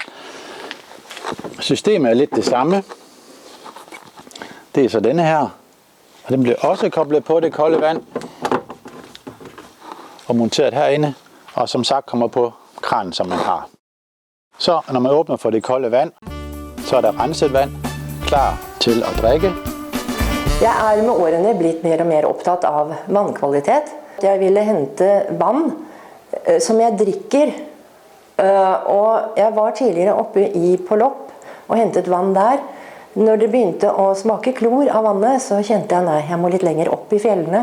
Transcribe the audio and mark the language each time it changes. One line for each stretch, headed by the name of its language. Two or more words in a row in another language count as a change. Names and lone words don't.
Danish: Systemet er lidt det samme. Det er så denne her, og den bliver også koblet på det kolde vand og monteret herinde, og som sagt kommer på kranen, som man har. Så når man åbner for det kolde vand, så er der renset vand klar til at drikke.
Norwegian: Jeg er med årene blitt mer og mer opptatt av vannkvalitet. Jeg ville hente vand som jeg drikker, og jeg var tidligere oppe på Lopp og hentet vann der. Når det begynte å smake klor av vannet, så kjente jeg nei, jeg må litt lenger opp i fjellene.